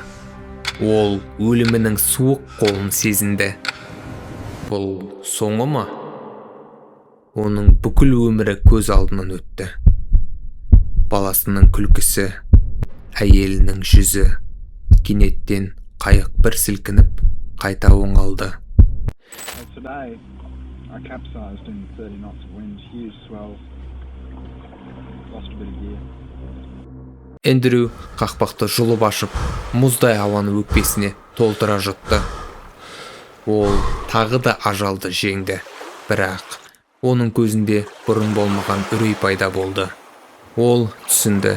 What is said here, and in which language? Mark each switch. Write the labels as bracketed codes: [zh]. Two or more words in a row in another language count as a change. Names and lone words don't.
[kk] Ол өлімінің суық қолын сезінді. Бұл соңы ма? Оның бүкіл өмірі көз алдынан өтті. Баласының күлкісі, әйелінің жүзі. Кенеттен қайық бір сілкініп, қайта оңалды. [en] Today, I capsized in 30 knots of wind, huge swells, lost a bit of gear. [kk] Эндрю қақпақты жұлып ашып, мұздай ауаны өкпесіне толтыра жұтты. Ол тағы да ажалды жеңді. Бірақ оның көзінде бұрын болмаған үрей пайда болды. Ол түсінді.